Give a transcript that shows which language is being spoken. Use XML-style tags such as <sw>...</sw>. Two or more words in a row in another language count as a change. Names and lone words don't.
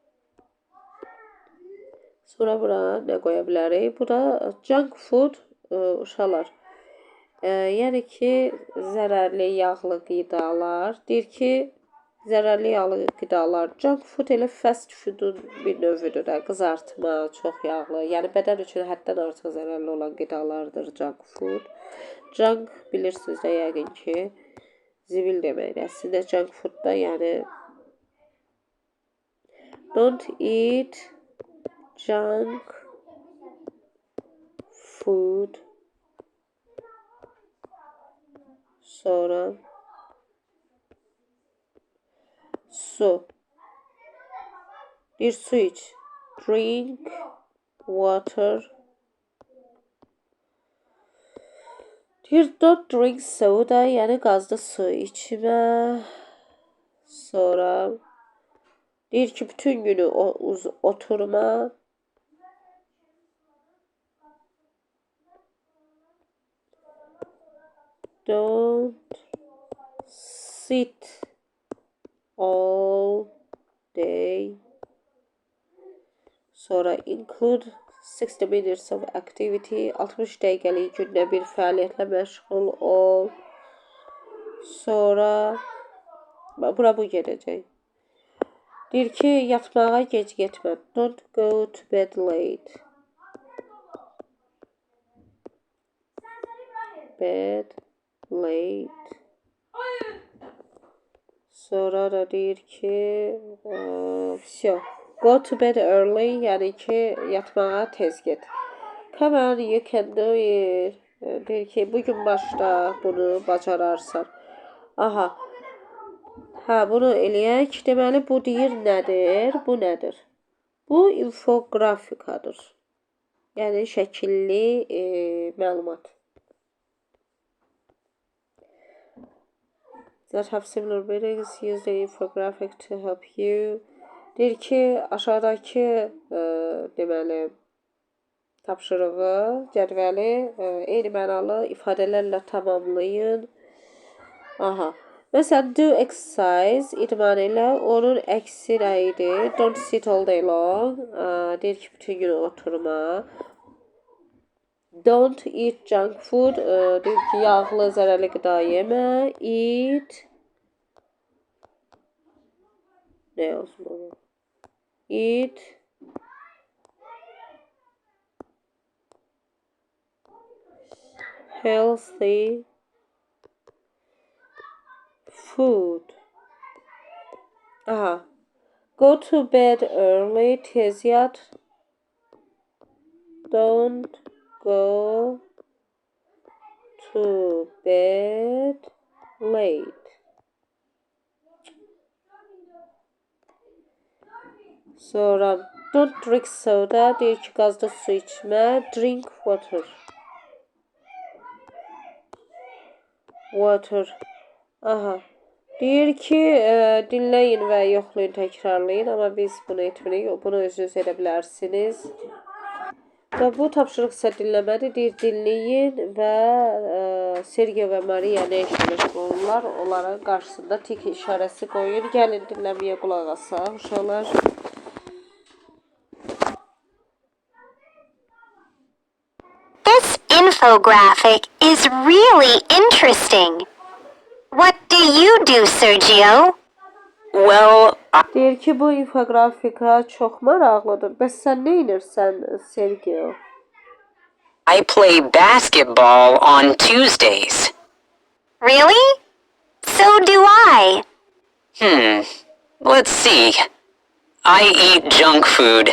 <az>Sonra bura nə qoya bilərik? Bura</az> <en>junk food,</en> <az>uşaqlar. Yəni ki, zərərli yağlı qidalar. Deyir ki, zərərli yağlı qidalar.</az> <en>Junk food</en> <az>elə fast foodun bir növüdür də. Qızartma, çox yağlı. Yəni bədən üçün həddən artıq zərərli olan qidalardır</az> <en>junk food.</en> <az>Junk bilirsiniz də yəqin ki, zibil deməkdir.</az> <en>Əslində junk food</en> <az>da yəni</az> <en>don't eat junk food.</en> <az>Sonra su. Bir su iç.</az> <en>Drink water.</en> <az>Deyir</az> <en>don't drink soda,</en> <az>yəni qazlı su içmə. Sonra deyir ki, bütün günü oturma.</az> <en>Don't sit all day. Sonra include 60 minutes of activity.</en> <az>60 dəqiqəlik gündə bir fəaliyyətlə məşğul ol. Sonra bura bu gedəcək. Deyir ki, yatmağa gec getmə.</az> <en>Don't go to bed late. Bed late.</en> <az>Sonra da deyir ki,</az> <en>go to bed early,</en> <az>yəni ki, yatmağa tez get.</az> <en>Come on, you can do it.</en> <az>Deyir ki, bugün başla, bunu bacararsan. Aha. Hə, bunu eləyək. Deməli, bu deyir nədir? Bu nədir? Bu infografikadır. Yəni, şəkilli məlumat.</az> <en>That have similar meanings, use the infographic to help you.</en> <az>Deyir ki, aşağıdakı deməli, tapşırığı, cədvəli eyni mənalı ifadələrlə tamamlayın. Aha. Məsələn,</az> <en>do exercise</en> <az>idman elə, onun əksi nə idi?</az> <en>Don't sit all day long.</en> <az>Deyir ki, bütün gün oturma.</az> <en>Don't eat junk food.</en> <az>Deyir ki, yağlı, zərərli qida yemə. Eat. Ne olsun onu?</az> <en>Eat. Healthy food. Aha. Go to bed early.</en> <az>Tez yat.</az> <en>Don't go to bed late. Sonra don't drink soda.</en> <az>Deyir ki, qazlı su içmə.</az> <en>Drink water. Water.</en> <az>Aha. Deyir ki, dinləyin və yoxlayın, təkrarlayın. Amma biz bunu etmirik. Bunu özünüz edə bilərsiniz. Və bu tapşırıq isə dinləmədir. Deyir, dinləyin və Sergio və Maria nə işlə məşğul olurlar? Onların qarşısında tik işarəsi qoyun. Gəlin dinləməyə qulaq asaq, uşaqlar.</az> <en>This infographic is really interesting. What do you do, Sergio? Well,</en> <az>Deyir ki, bu infografika çox maraqlıdır. Bəs sən nə edirsən, Sergio?</az> <en>I play basketball on Tuesdays. Really? So do I. Let's see. I eat junk food.</en>